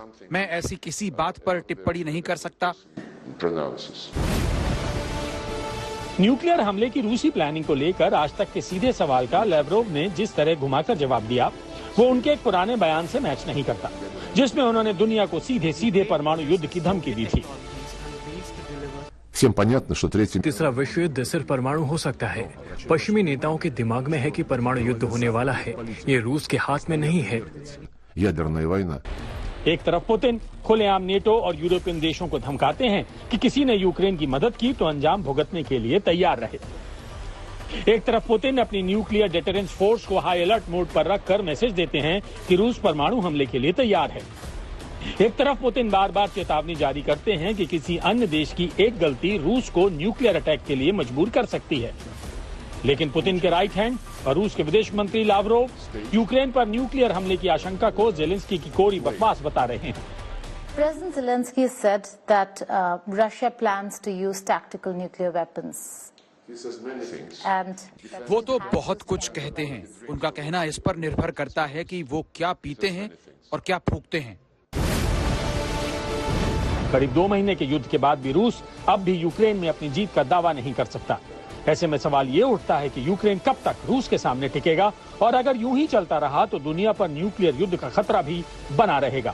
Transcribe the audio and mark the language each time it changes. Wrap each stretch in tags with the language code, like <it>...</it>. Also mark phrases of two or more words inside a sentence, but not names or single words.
<hi>मैं ऐसी किसी बात पर टिप्पणी नहीं कर सकता। न्यूक्लियर हमले की रूसी प्लानिंग को लेकर आज तक के सीधे सवाल का लैवरोव ने जिस तरह घुमाकर जवाब दिया वो उनके एक पुराने बयान से मैच नहीं करता, जिसमें उन्होंने दुनिया को सीधे सीधे परमाणु युद्ध की धमकी दी थी।</hi> <ru>Всем понятно, что третий...</ru> <hi>तीसरा विश्व युद्ध सिर्फ परमाणु हो सकता है। पश्चिमी नेताओं के दिमाग में है कि परमाणु युद्ध होने वाला है। ये रूस के हाथ में नहीं है।</hi> <ru>Ядерная वойна.</ru> <hi>एक तरफ पुतिन खुलेआम नेटो और यूरोपियन देशों को धमकाते हैं कि किसी ने यूक्रेन की मदद की तो अंजाम भुगतने के लिए तैयार रहे। एक तरफ पुतिन अपनी</hi> <en>nuclear deterrence force</en> <hi>को</hi> <en>high alert mode</en> <hi>पर रखकर मैसेज देते हैं कि रूस परमाणु हमले के लिए तैयार है। एक तरफ पुतिन बार बार चेतावनी जारी करते हैं कि किसी अन्य देश की एक गलती रूस को</hi> <en>nuclear attack</en> <hi>के लिए मजबूर कर सकती है। लेकिन पुतिन के</hi> <en>right hand</en> <hi>और रूस के विदेश मंत्री लावरोव यूक्रेन पर न्यूक्लियर हमले की आशंका को ज़ेलेंस्की की कोरी बकवास बता रहे हैं।</hi> <en>President Zelensky said that Russia plans to use tactical nuclear weapons. And</en> <hi>वो तो बहुत कुछ कहते हैं। उनका कहना इस पर निर्भर करता है कि वो क्या पीते हैं और क्या फूंकते हैं। करीब 2 महीने के युद्ध के बाद भी रूस अब भी यूक्रेन में अपनी जीत का दावा नहीं कर सकता। ऐसे में सवाल ये उठता है कि यूक्रेन कब तक रूस के सामने टिकेगा और अगर यूं ही चलता रहा तो दुनिया पर न्यूक्लियर युद्ध का खतरा भी बना रहेगा।</hi>